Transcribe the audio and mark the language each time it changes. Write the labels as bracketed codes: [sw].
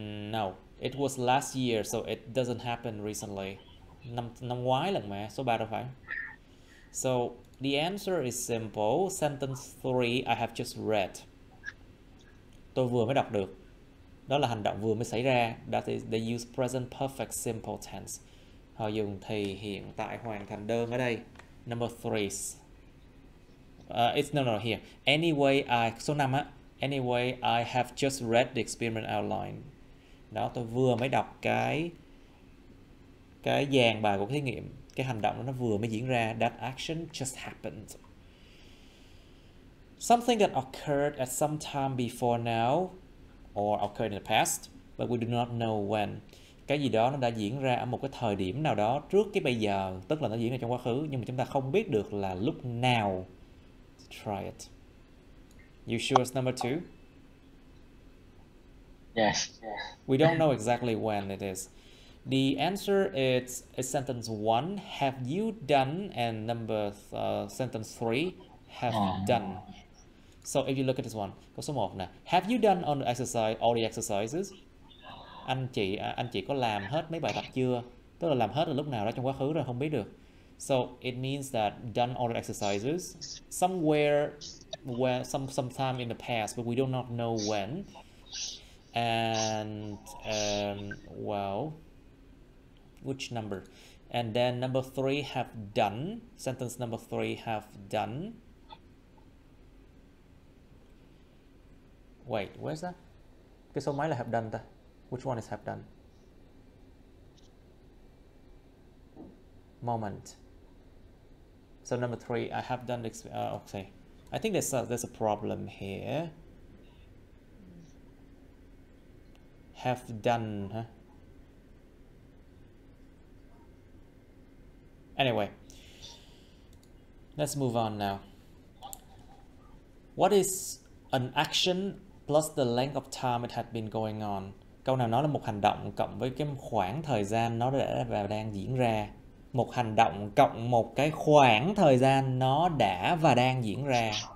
[en] No, it was last year, so it doesn't happen recently. [vi] Năm ngoái lần mà, số 3 đâu phải. [en] So the answer is simple. Sentence 3, I have just read. [vi] Tôi vừa mới đọc được. Đó là hành động vừa mới xảy ra. [en] That is, they use present perfect simple tense. [vi] Họ dùng thì hiện tại hoàn thành đơn ở đây. [en] Number 3. It's no here. [vi] Anyway, số 5 á. [en] Anyway, I have just read the experiment outline. [vi] Đó, tôi vừa mới đọc cái dàn bài của thí nghiệm. Cái hành động đó nó vừa mới diễn ra. [en] That action just happened. Something that occurred at some time before now or occurred in the past, but we do not know when. [vi] Cái gì đó nó đã diễn ra ở một cái thời điểm nào đó trước cái bây giờ, tức là nó diễn ra trong quá khứ, nhưng mà chúng ta không biết được là lúc nào. [en] Try it. You sure it's number 2? Yes. We don't know exactly when it is. The answer is sentence 1, have you done, and number sentence 3, have done. So if you look at this one, [vi] câu số 1 nè, [en] have you done all the exercises? [vi] Anh chị có làm hết mấy bài tập chưa? Tức là làm hết ở lúc nào đó trong quá khứ rồi không biết được. [en] So it means that done all the exercises somewhere, sometime in the past, but we do not know when. And well, which number? And then number 3, have done. Sentence number 3, have done. Wait, where's that? [vi] Cái số mấy là [en] have done [vi] ta? [en] Which one is have done? Moment. So number 3, I have done. Okay, I think there's a problem here. Have done, huh? Anyway, let's move on now. What is an action plus the length of time it had been going on? [vi] Câu nào nói là một hành động cộng với cái khoảng thời gian nó đã và đang diễn ra. Một hành động cộng một cái khoảng thời gian nó đã và đang diễn ra.